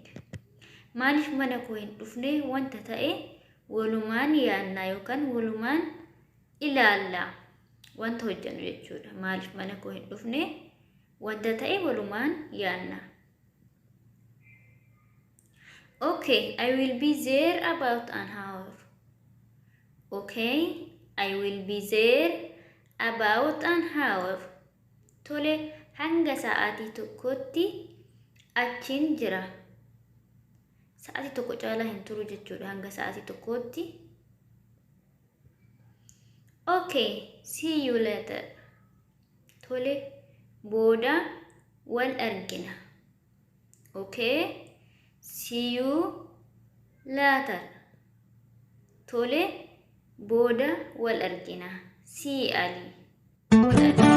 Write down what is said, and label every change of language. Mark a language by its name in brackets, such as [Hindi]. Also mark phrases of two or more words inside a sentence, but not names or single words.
[Oromo] Maaliif mana koo hin dhufne wanta ta'e walumaan yaannaa yookaan walumaan ilaallaa wanta hojjannu jechuudha. Maaliif mana koo hin dhufne wanta ta'e walumaan yaannaa. [English] Okay, I will be there about an hour. Okay, I will be there about an hour. [Oromo] Tole, hanga sa'aatii tokkotti achiin jira. Sa'aatii tokko caalaa hin turu jechuudha hanga sa'aatii tokkotti. [English] Okay, see you later. [Oromo] Tole, booda wal argina. [English] Okay, see you later. [Oromo] Tole, booda wal argina. See Ali. Wal argina.